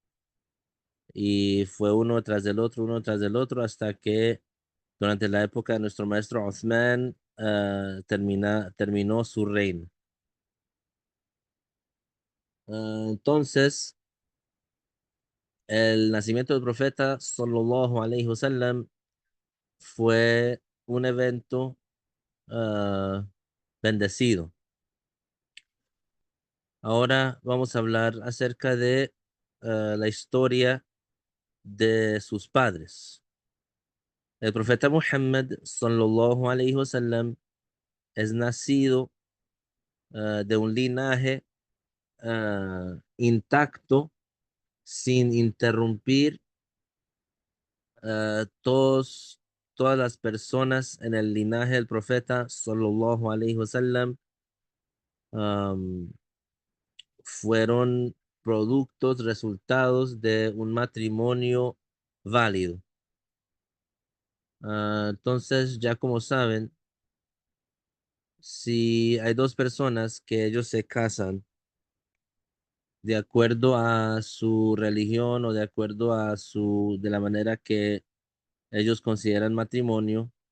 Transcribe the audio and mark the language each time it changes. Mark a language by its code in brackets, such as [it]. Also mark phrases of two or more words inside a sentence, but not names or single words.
[es] Y fue uno tras del otro, hasta que durante la época de nuestro maestro Uthman terminó su reino. Entonces, el nacimiento del profeta, [ar] صلى الله عليه وسلم, [es] fue un evento ah, bendecido. Ahora vamos a hablar acerca de la historia de sus padres. El profeta Muhammad, [ar] صلى الله عليه وسلم, [es] es nacido de un linaje intacto, sin interrumpir. Todas las personas en el linaje del profeta, [ar] صلى الله عليه وسلم, [es] um, fueron productos, resultados de un matrimonio válido. Entonces, ya como saben, si hay dos personas que ellos se casan de acuerdo a su religión o de acuerdo a de la manera que ellos consideran matrimonio,